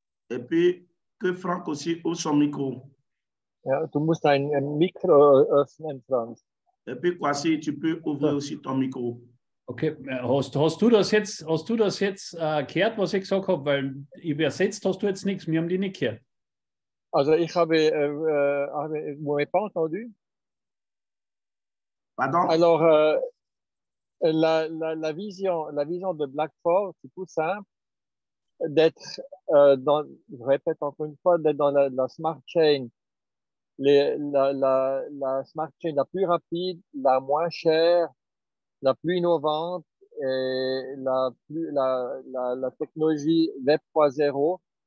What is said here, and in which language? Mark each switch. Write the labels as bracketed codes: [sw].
[fr] Et puis, que Franck aussi ouvre son micro. [de] Ja, du musst ein Mikro öffnen, Franz. [fr] Et puis, Kwasi, tu peux ouvrir aussi ton micro. [de] Okay, hast du das jetzt gehört, was ich gesagt habe? Weil übersetzt hast du jetzt nichts, wir haben die nicht gehört. Also ich habe, [fr] vous m'avez pas entendu? Pardon? Alors, la vision de Blackford, c'est tout simple, d'être je répète encore une fois, d'être dans la smart chain, la smart chain la plus rapide, la moins chère, la plus innovante et la technologie Web 3.0.